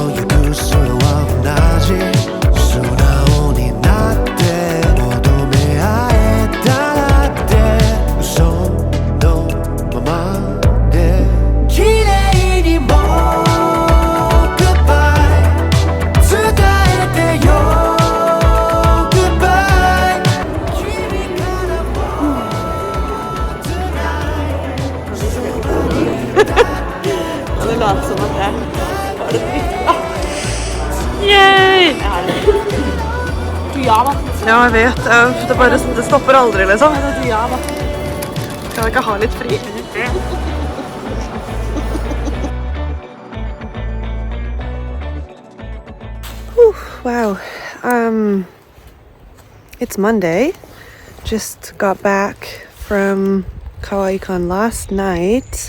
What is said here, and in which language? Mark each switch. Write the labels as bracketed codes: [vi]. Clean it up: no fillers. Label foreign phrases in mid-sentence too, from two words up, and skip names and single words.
[ja] 行く末は同じ素直になって求め合えたらって嘘のままで綺麗にも Goodbye 伝えてよ Goodbye 君からも [sv] Det låter som att jag har det bra. Yay! [no] Pyjama. Ja, jeg vet. Det stopper aldri, liksom. Pyjama. Kan vi ikke ha litt fri? [en] Whew, wow. It's Monday. Just got back from Kawaiicon last night.